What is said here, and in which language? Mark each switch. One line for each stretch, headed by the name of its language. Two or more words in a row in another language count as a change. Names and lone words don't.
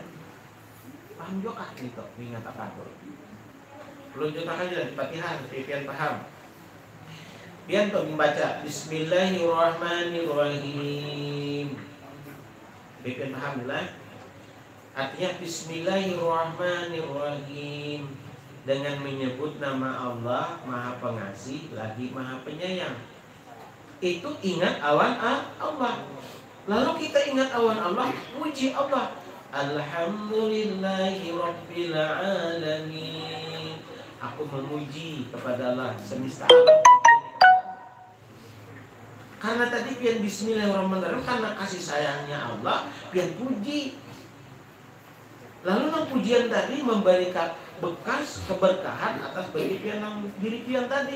Banjar: Paham juga gitu, ingat apa tuh. Pelunjukan aja di Fatihah, pian paham. Pian tuh membaca Bismillahirrahmanirrahim. Pian paham lah.
Indonesian: Artinya Bismillahirrahmanirrahim, dengan menyebut nama Allah Maha Pengasih lagi Maha Penyayang.
Banjar: Itu ingat awan Allah. Lalu kita ingat awan Allah, puji Allah.
Arabic: Alhamdulillahi Rabbil Alamin.
Indonesian: Aku memuji kepada Allah semesta alam.
Banjar: Karena tadi pian Bismillahirrahmanirrahim, karena kasih sayangnya Allah, pian puji. Lalu nang pujian tadi memberikan bekas keberkahan atas bagi pian nang diri pian tadi.